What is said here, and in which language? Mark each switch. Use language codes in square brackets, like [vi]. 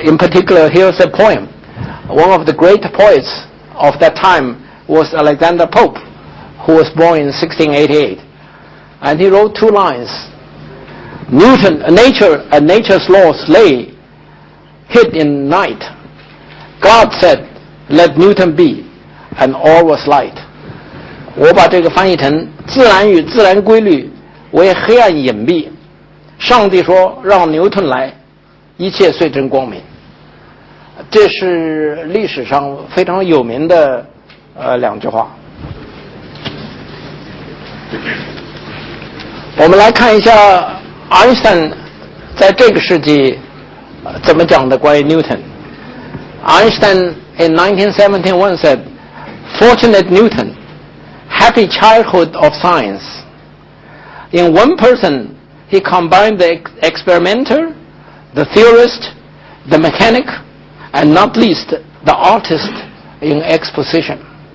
[en] In particular, here's a poem. One of the great poets of that time was Alexander Pope, who was born in 1688, and he wrote two lines. Nature and nature's laws lay hid in night. God said, "Let Newton be," and all was light. [zh] 我把这个翻译成自然与自然规律为黑暗隐蔽，上帝说让牛顿来，一切遂真光明。这是历史上非常有名的两句话。我们来看一下爱因斯坦在这个世纪怎么讲的关于 Newton。 [en] Einstein in 1971 said, "Fortunate Newton, happy childhood of science. In one person, he combined the experimenter, the theorist, the mechanic, and not least the artist in exposition.